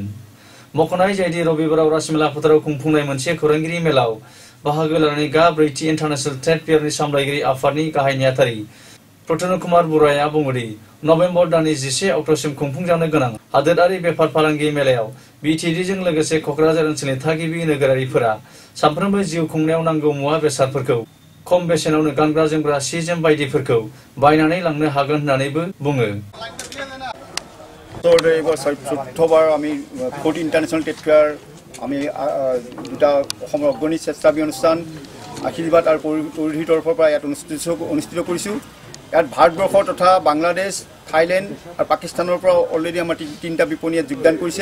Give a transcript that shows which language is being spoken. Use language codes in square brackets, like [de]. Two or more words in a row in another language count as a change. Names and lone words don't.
[brx] मख'नाय जायोदि रबिबाराव राजमेला फोथाराव खुंफुंनाय मोनसे खौरांगिरि मेलाव बाहागो लानानै गा ब्रैथि [en] international trade fair [brx] सामलायगिरि आफादनि गाहाय नेहाथारि प्रतन कुमार बराया बुङोदि नभेम्बर दाननि 11 अक्ट'सिम खुंफुंजानो गोनां हादोरारि बेफार फालांगि मेलायाव BTDजों लोगोसे कक्राझार ओनसोलनि थागिबि नोगोरारिफोरा सानफ्रोमबो जिउ खुंनायाव नांगौ मुवा बेसादफोरखौ खम बेसेनावनो गानग्रा जोमग्रा सि जोम बायदिफोरखौ बायनानै लांनो हागोन होननानैबो बुङो। [as] এইবাৰ 14বাৰ আমি 40 [en] international trade fair [as] আমি দুটা অসমৰ অগ্ৰণী স্বেচ্ছাসেৱী অনুষ্ঠান আশীৰ্বাদ আৰু পৰিধিৰ তৰফৰ পৰা ইয়াত অনুষ্ঠিত কৰিছোঁ। ইয়াত ভাৰতবৰ্ষ তথা বাংলাদেশ, থাইলেণ্ড আৰু পাকিস্তানৰ পৰা অলৰেডি আমাৰ তিনিটা বিপণী ইয়াত যোগদান কৰিছে।